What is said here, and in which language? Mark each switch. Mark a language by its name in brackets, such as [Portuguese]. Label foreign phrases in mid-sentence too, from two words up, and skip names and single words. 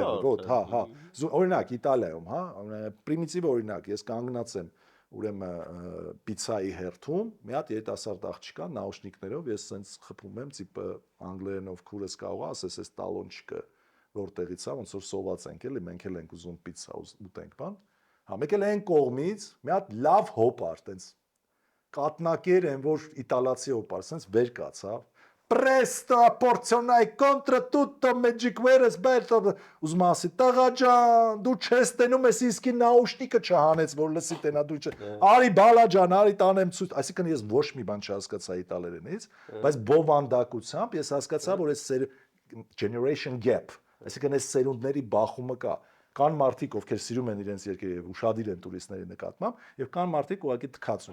[Armenian] ոտ, հա, օրինակ Իտալիայում, հա, պրիմիտիվ օրինակ, ես կանգնած եմ ուրեմն պիցայի հերթում, մի հատ երիտասարդ աղջիկ կա նաուշնիկներով, ես սենց խփում եմ, տիպը անգլերենով քուրս կարող է, ասես այս տալոնչիկը որտեղից է, ոնց որ սոված ենք, էլի, մենք էլ ենք ուզում պիցա ուտենք, բան։ Հա, մեկ էլ այն կողմից մի հատ լավ հոպար, տենց կատնակեր են, որ իտալացի հոպար, սենց վեր կացավ։ [Italian] Presto, porzionai contro tutto magic veres bello [Armenian] ուզում ասի տղա ջան դու չես տենում ես իսկի նաուշնիկը չհանեց որ լսի տենա դու արի բալա ջան արի տանեմ ցույց այսինքն ես ոչ մի բան չհասկացա իտալերենից բայց բովանդակությամբ ես հասկացա որ այս [English] generation gap [Armenian] այսինքն այս սերունդների բախումը կա կան մարդիկ, ովքեր սիրում են իրենց երկիրը եւ ուշադիր են տուրիստների նկատմամբ, եւ կան մարդիկ ուղղակի թքածում